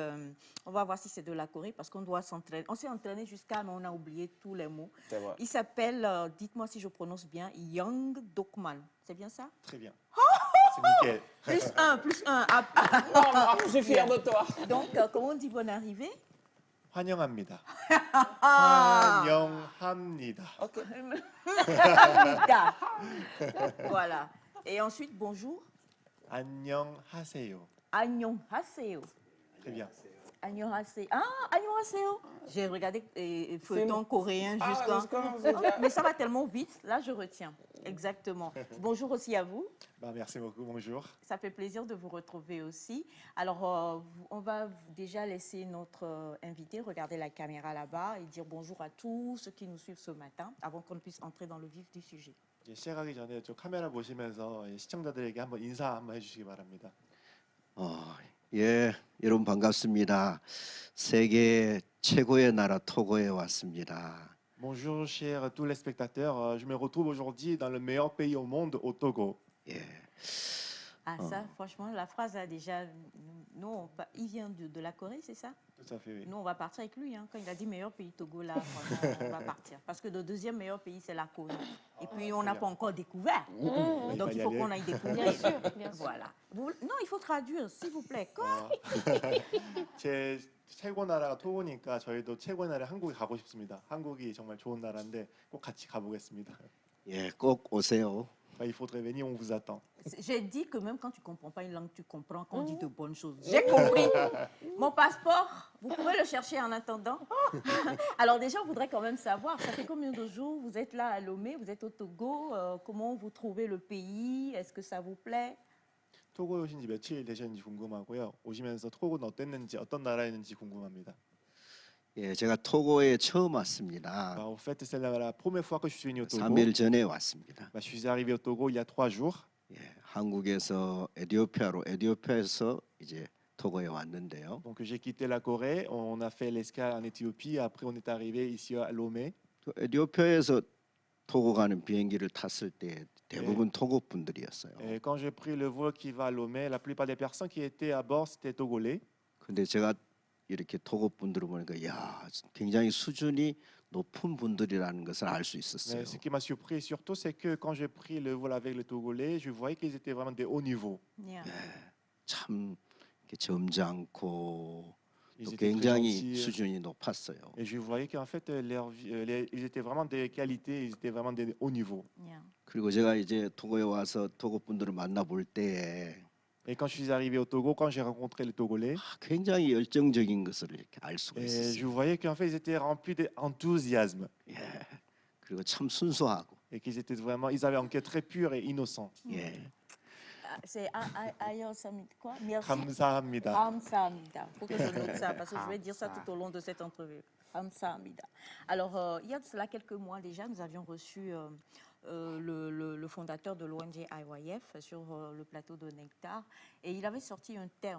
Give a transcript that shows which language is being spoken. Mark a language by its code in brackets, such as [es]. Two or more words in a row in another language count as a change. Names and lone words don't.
[fr] On va voir si c'est de la Corée parce qu'on doit s'entraîner. On s'est entraîné jusqu'à, mais on a oublié tous les mots. Il s'appelle, dites-moi si je prononce bien, Young Dokman. C'est bien ça? Très bien. C'est nickel. +1, +1. Oh, je suis fier de toi. Donc, comment on dit bonne arrivée? [ko] 환영합니다. [fr] Ah, [ko] 환영합니다. [fr] Ok. Hamida. Voilà. Et ensuite, bonjour. [ko] 안녕하세요. Annyeonghaseyo. [fr] Très bien. [ko] Annyeonghaseyo. Ah, annyeonghaseyo. [fr] J'ai regardé feuilleton coréen Ah, jusqu'à... jusqu'à- Mais ça va tellement vite, là je retiens. Exactement. Bonjour aussi à vous. Bah, merci beaucoup. Bonjour. Ça fait plaisir de vous retrouver aussi. Alors, on va déjà laisser notre invité regarder la caméra là-bas et dire bonjour à tous ceux qui nous suivent ce matin avant qu'on puisse entrer dans le vif du sujet. [ko] 이제 시작하기 전에 저 카메라 보시면서 시청자들에게 한번 인사 한번 해주시기 바랍니다. 예, 여러분 반갑습니다. 세계 최고의 나라 토고에 왔습니다. [fr] Bonjour chers tous les spectateurs, je me retrouve aujourd'hui dans le meilleur pays au monde, au Togo. [ko] 예, [fr] Ah, ça, franchement, la phrase a déjà. Nous, il vient de la Corée, c'est ça? Tout à fait, oui. Nous, on va partir avec lui. Hein. Quand il a dit meilleur pays Togo, là, franchement, on va partir. Parce que le deuxième meilleur pays, c'est la Corée. Et puis, on n'a pas encore découvert. Donc, il faut qu'on aille découvrir. Bien sûr, bien sûr. Voilà. Non, il faut traduire, s'il vous plaît. Quoi? [ko] 제 최고 나라가 토고니까 저희도 최고 나라 한국에 가고 싶습니다. 한국이 정말 좋은 나라인데 꼭 같이 가보겠습니다. 예, 꼭 오세요. [fr] Il faudrait venir, on vous attend. J'ai dit que même quand tu ne comprends pas une langue, tu comprends qu'on dit de bonnes choses. J'ai compris. Mon passeport, vous pouvez le chercher en attendant. Alors déjà, on voudrait quand même savoir, ça fait combien de jours vous êtes là à Lomé, vous êtes au Togo, comment vous trouvez le pays, est-ce que ça vous plaît? [ko] 토고에 오신 지 며칠 되셨는지 궁금하고요. 오시면서 토고는 어땠는지, 어떤 나라였는지 궁금합니다. 예, 제가 토고에 처음 왔습니다. [fr] En fait, c'est la première fois que je suis venu au Togo. [ko] 3일 전에 왔습니다. [fr] Je suis arrivé au Togo il y a 3 jours. [ko] 예, 한국에서 에티오피아에서 이제 토고에 왔는데요. [fr] Donc j'ai quitté la Corée, on a fait l'escale en Éthiopie, après on est arrivé ici à Lomé. [ko] 에티오피아에서 토고 가는 비행기를 탔을 때 대부분 토고 분들이었어요. [fr] Et quand j'ai pris le vol qui va à Lomé, la plupart des personnes qui étaient à bord c'était togolais. [ko] 근데 제가 이렇게 토고 분들을 보니까 야, 굉장히 수준이 높은 분들이라는 것을 알 수 있었어요. [fr] Mais ce qui m'a surpris surtout, c'est que quand j'ai pris le vol avec le Togolais, je voyais qu'ils étaient vraiment des hauts niveaux. Yeah. [ko] 참 이렇게 점잖고 [fr] Ils [ko] 또 [fr] étaient très [ko] 굉장히 [fr] gentils. [ko] 수준이 높았어요. [fr] Et je voyais qu'en fait, ils étaient vraiment des qualités, ils étaient vraiment des hauts niveaux. Yeah. [ko] 그리고 제가 이제 토고에 와서 토고 분들을 만나볼 때에 [fr] Et quand je suis arrivé au Togo, quand j'ai rencontré les Togolais, [ko] 굉장히 열정적인 것을 이렇게 알 수가 [fr] et je [ko] 있었어요. [fr] voyais qu'en fait, ils étaient remplis d'enthousiasme. [ko] 예. 그리고 참 순수하고. [fr] Et qu'ils étaient vraiment, ils avaient un cœur très pur et innocent. [ko] 예. [fr] Ah, c'est ailleurs, quoi? Merci. [ko] 감사합니다. Hamsamida. [fr] Il faut que je note ça parce que je vais dire ça tout au long de cette entrevue. [ko] Hamsamida. [fr] Alors, il y a de cela quelques mois déjà, nous avions reçu le fondateur de l'ONG IYF sur le plateau de Nectar et il avait sorti un terme.